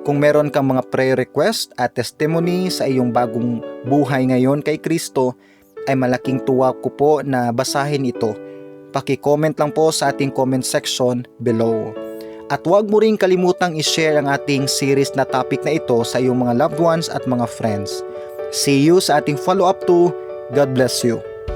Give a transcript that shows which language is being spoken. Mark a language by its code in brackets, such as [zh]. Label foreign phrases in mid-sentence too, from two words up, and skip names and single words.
[tl] Kung meron kang mga [en] prayer request [tl] at testimony sa iyong bagong buhay ngayon kay Kristo, ay malaking tuwa ko po na basahin ito. Paki-comment lang po sa ating [en] comment section below. [tl] At huwag mo rin kalimutang i-share ang ating series na topic na ito sa iyong mga [en] loved ones [tl] at mga friends. [en] See you [tl] sa ating [en] follow-up 2. God bless you.